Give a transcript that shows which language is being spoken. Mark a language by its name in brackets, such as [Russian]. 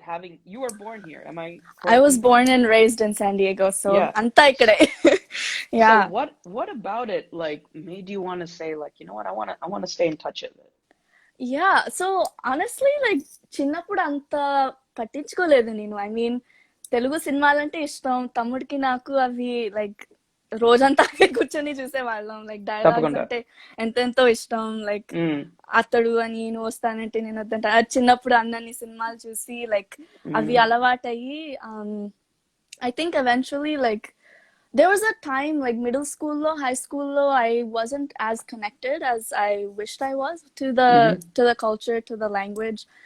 [English] Having you were born here, am I correct? I was born and raised in San Diego, so [Telugu] anta ikkade. [English] Yeah. So what about it like made you want to say like you know what I want to stay in touch with it? Yeah, so honestly like [Telugu] చిన్నప్పుడు అంత పట్టించుకోలేదు నేను. [English] I mean [Telugu] Telugu సినిమాలంటే ఇష్టం, తమ్ముడికి నాకు అవి like రోజంతా కూర్చొని చూసేవాళ్ళం. లైక్ డైలాగ్స్ అంటే ఎంతెంతో ఇష్టం. లైక్ అతడు అని నువ్వు వస్తానంటే నేను వద్దంట. చిన్నప్పుడు అన్నన్ని సినిమాలు చూసి లైక్ అవి అలవాటయ్యి [English] I think eventually like there was a time like middle school lo, high school lo, I wasn't as connected as I wished I was to the culture, to the language.